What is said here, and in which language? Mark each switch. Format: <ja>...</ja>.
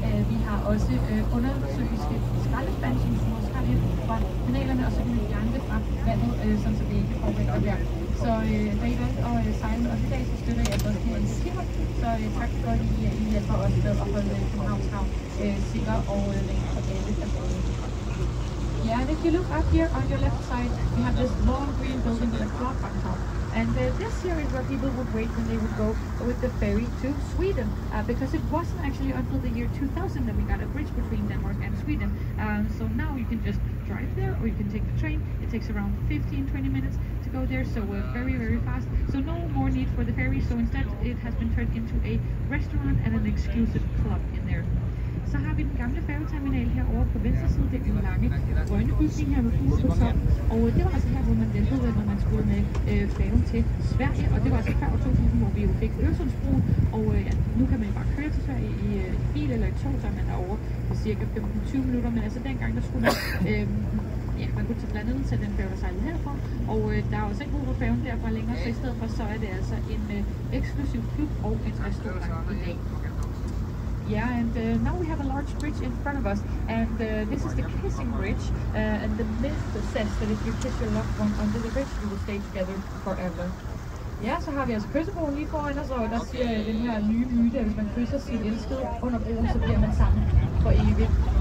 <da>Vi har også undersøiske skraldespand, som du også har lidt fra kanalerne, og så kan vi fjerne det fra vandet, sådan så det ikke påvirker vejr. Så da I valgte at sejle med os i dag, så støtter jeg også de initiativer. Så tak for, at I hjælper os med at holde Københavns Havn sikker og ren for alle der både.</da> <en>Yeah, and if you look up here on your left side, we have this long green building with a clock on top. And this here is where people would wait when they would go with the ferry to Sweden, because it wasn't actually until the year 2000 that we got a bridge between Denmark and Sweden. So now you can just drive there, or you can take the train. It takes around 15-20 minutes to go there, so very, very fast. So no more need for the ferry, so instead it has been turned into a restaurant and an exclusive club in there.</en> <da>Så har vi den gamle færgeterminal herovre på venstre side, det er en lange grønne bygning her med hus på top. Og det var altså her, hvor man ventede, når man skulle med færgen til Sverige. Og det var altså før 2000, hvor vi jo fik Øresundsbroen. Og ja, nu kan man bare køre til Sverige i bil eller i tog, så er man derovre på cirka 15-20 minutter. Men altså dengang, der skulle man, man kunne til blandt andet til den færge, der sejlede herfra. Og der er også ikke brug for færgen derfra længere, så i stedet for, så er det altså en eksklusiv klub og en restaurant i dag.</da> <en>Yeah, and now we have a large bridge in front of us, and this is the kissing bridge, and the myth says that if you kiss your loved one under the bridge, you will stay together forever.</en> <da>Ja, så har vi altså kyssebroen lige foran os, og der siger den her nye myte, at hvis man kysser sin elskede under broen, så bliver man sammen for evigt.</da>